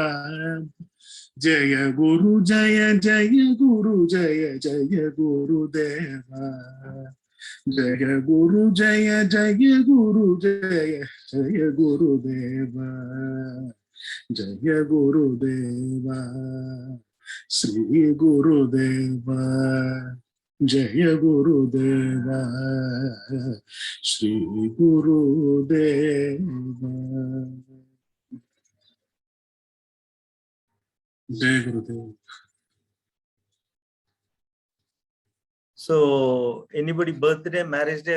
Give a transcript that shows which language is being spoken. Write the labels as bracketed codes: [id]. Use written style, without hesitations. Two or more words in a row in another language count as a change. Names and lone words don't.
[ta] ஜெய குரு ஜெய ஜெய குரு ஜெய ஜெய குரு தேவா. ஜெய குரு ஜெய ஜெய குரு ஜெய ஜெய குரு தேவா. ஜெய குரு தேவா. ஸ்ரீ குரு தேவா. [te] జయ గురుదేవా. శ్రీ గురుదేవా. జయ గురుదేవ్. [en] So anybody birthday, marriage day?